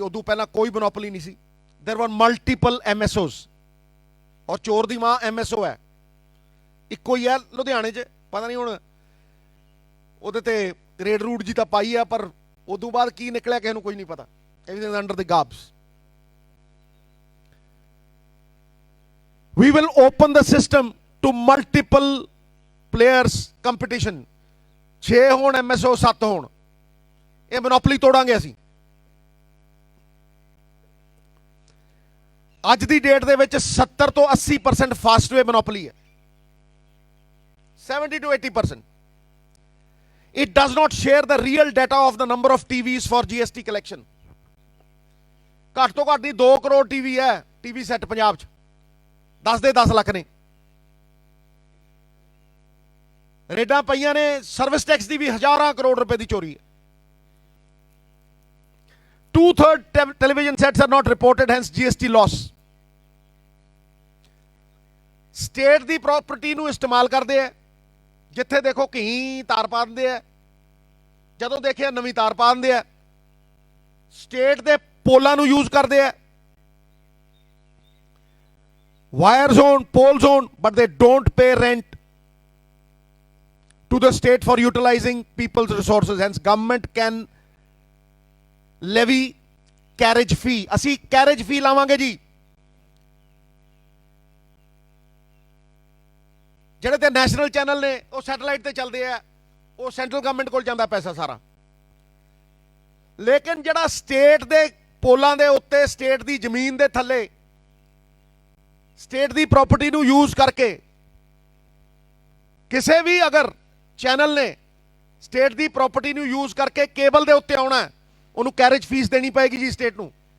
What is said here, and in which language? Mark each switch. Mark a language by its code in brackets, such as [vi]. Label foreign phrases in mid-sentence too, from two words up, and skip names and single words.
[pa] ਉਦੋਂ ਪਹਿਲਾਂ ਕੋਈ ਮੋਨੋਪੋਲੀ ਨਹੀਂ ਸੀ. [en] there were multiple MSOs, [pa] ਔਰ ਚੋਰ ਦੀ ਮਾਂ MSO ਹੈ, ਇੱਕੋ ਹੀ ਹੈ ਲੁਧਿਆਣੇ 'ਚ. ਪਤਾ ਨਹੀਂ ਹੁਣ ਉਹਦੇ ਤੇ ਰੇਡ ਰੂਟ ਜੀ ਤਾਂ ਪਾਈ ਆ, ਪਰ ਉਦੋਂ ਬਾਅਦ ਕੀ ਨਿਕਲਿਆ ਕਿਸੇ ਨੂੰ ਕੋਈ ਨਹੀਂ ਪਤਾ. [en] everything under the gabs. We will open the system to multiple players competition. [pa] 6 ਹੋਣ MSO, 7 ਹੋਣ, ਇਹ ਮੋਨੋਪੋਲੀ ਤੋੜਾਂਗੇ ਅਸੀਂ. ਅੱਜ ਦੀ ਡੇਟ ਦੇ ਵਿੱਚ 70 ਤੋਂ 80% ਫਾਸਟਵੇ ਮੋਨੋਪੋਲੀ ਹੈ. [en] 70 to 80%. It does not share the real data of the number of TVs for GST collection. [pa] ਘੱਟ ਤੋਂ ਘੱਟ ਦੀ 2 ਕਰੋੜ TV ਹੈ, TV ਸੈੱਟ ਪੰਜਾਬ 'ਚ. 10 ਦੇ 10 ਲੱਖ ਨੇ. ਰੇਡਾਂ ਪਈਆਂ ਨੇ ਸਰਵਿਸ ਟੈਕਸ ਦੀ ਵੀ, ਹਜ਼ਾਰਾਂ ਕਰੋੜ ਰੁਪਏ ਦੀ ਚੋਰੀ ਹੈ. [en] 2/3 television sets are not reported, hence GST loss. [pa] ਸਟੇਟ ਦੀ ਪ੍ਰਾਪਰਟੀ ਨੂੰ ਇਸਤੇਮਾਲ ਕਰਦੇ ਆ. ਜਿੱਥੇ ਦੇਖੋ ਕਹੀਂ ਤਾਰ ਪਾ ਦਿੰਦੇ ਆ, ਜਦੋਂ ਦੇਖਿਆ ਨਵੀਂ ਤਾਰ ਪਾ ਦਿੰਦੇ ਆ. ਸਟੇਟ ਦੇ ਪੋਲਾਂ ਨੂੰ ਯੂਜ਼ ਕਰਦੇ ਆ, [en] wire zone, pole zone, but they don't pay rent to the state for utilizing people's resources. Hence government can levy carriage fee. [pa] ਅਸੀਂ [en] carriage fee [pa] ਲਾਵਾਂਗੇ ਜੀ. ਜਿਹੜੇ ਤੇ [en] national channel [pa] ਨੇ ਉਹ ਸੈਟੇਲਾਈਟ ਤੇ ਚੱਲਦੇ ਆ, ਉਹ [en] central government [pa] ਕੋਲ ਜਾਂਦਾ ਪੈਸਾ ਸਾਰਾ. ਲੇਕਿਨ ਜਿਹੜਾ ਸਟੇਟ ਦੇ ਪੋਲਾਂ ਦੇ ਉੱਤੇ, ਸਟੇਟ ਦੀ ਜ਼ਮੀਨ ਦੇ ਥੱਲੇ, ਸਟੇਟ ਦੀ ਪ੍ਰਾਪਰਟੀ ਨੂੰ ਯੂਜ਼ ਕਰਕੇ ਕਿਸੇ ਵੀ ਅਗਰ ਚੈਨਲ ਨੇ ਸਟੇਟ ਦੀ ਪ੍ਰਾਪਰਟੀ ਨੂੰ ਯੂਜ਼ ਕਰਕੇ ਕੇਬਲ ਦੇ ਉੱਤੇ ਆਉਣਾ, ਉਹਨੂੰ [en] carriage fees [pa] ਦੇਣੀ ਪਏਗੀ ਜੀ ਸਟੇਟ ਨੂੰ.